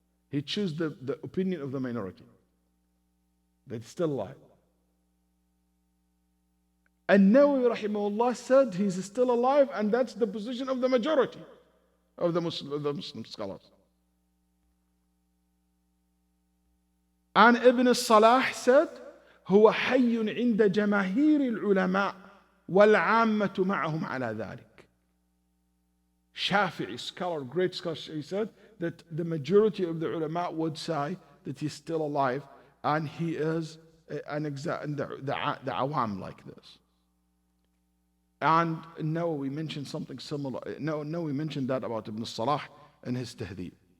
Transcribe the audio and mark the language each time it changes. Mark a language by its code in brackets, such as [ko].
[en] He chose the opinion of the minority. That he's still alive. And Nawawi rahimahullah said he's still alive, and that's the position of the majority of the Muslim scholars. And Ibn Salah said, [ar] هو حي عند جماهير العلماء والعامة معهم على ذلك. [en] Shafi'i scholar, great scholar, he said that the majority of the ulama would say that he's still alive, and he is the awam like this. And no, we mentioned something similar. No, we mentioned that about Ibn Salah and his tahdhib.